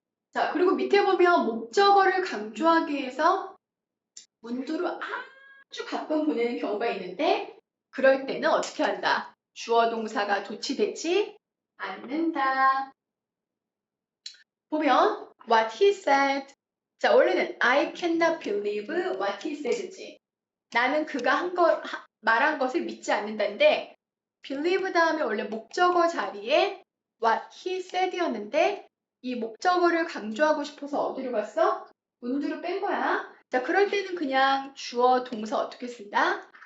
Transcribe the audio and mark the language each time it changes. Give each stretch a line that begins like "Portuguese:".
Korean: 자, 그리고 밑에 보면 목적어를 강조하기 위해서 문두로 아주 가끔 보내는 경우가 있는데 그럴 때는 어떻게 한다? 주어 동사가 도치되지 않는다. 보면
English: what he said.
Korean: 자, 원래는
English: I cannot believe what he said지.
Korean: 나는 그가 말한 것을 믿지 않는다인데 believe 다음에 원래 목적어 자리에
English: what he said
Korean: 였는데 이 목적어를 강조하고 싶어서 어디로 갔어? 문두로 뺀 거야. 자, 그럴 때는 그냥 주어 동사 어떻게 쓴다?